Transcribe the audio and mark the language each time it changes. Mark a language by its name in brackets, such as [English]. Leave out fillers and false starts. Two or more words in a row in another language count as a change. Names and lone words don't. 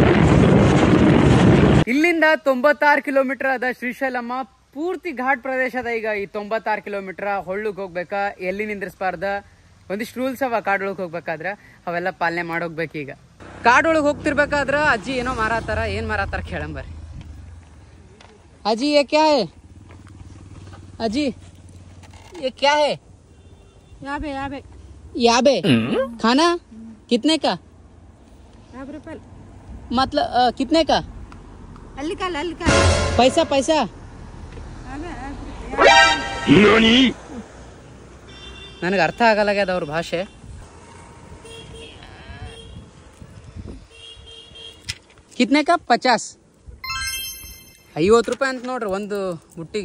[Kannada] ಇಲ್ಲಿಂದ 96 ಕಿಲೋಮೀಟರ್ ಅದ ಶ್ರೀಶೈಲಮ್ಮ. ಪೂರ್ತಿ ಘಾಟ್ ಪ್ರದೇಶ ಅದ. ಈಗ ಈ 96 ಕಿಲೋಮೀಟರ್ ಹೊಳ್ಳಕ್ ಹೋಗ್ಬೇಕಾ, ಎಲ್ಲಿ ನಿಂದ್ರಿಸಬಾರ್ದ, ಒಂದಿಷ್ಟು ರೂಲ್ಸ್ ಅವ ಕಾಡೊಳಗೆ ಹೋಗ್ಬೇಕಾದ್ರ, ಅವೆಲ್ಲ ಪಾಲನೆ ಮಾಡೋಗ್ಬೇಕು. ಈಗ ಕಾಡೊಳಗೆ ಹೋಗ್ತಿರ್ಬೇಕಾದ್ರ ಅಜ್ಜಿ ಏನೋ ಮಾರಾತಾರ. ಏನ್ ಮಾರಾತಾರ ಕೇಳಂಬರ್ರಿ. ಅಜ್ಜಿ [Hindi] ये क्या है? अजी ये क्या है? याबे खाना कितने का? 50 रुपये. मतलब कितने का? हल्का [Kannada] पैसा ನನಗೆ ಅರ್ಥ ಆಗಲ್ಲಾಗ್ಯದ ಅವ್ರ ಭಾಷೆ. [Hindi] कितने का? 50. [Kannada] 50 ರೂಪಾಯಿ ಅಂತ ನೋಡ್ರಿ ಒಂದು ಬುಟ್ಟಿಗೆ.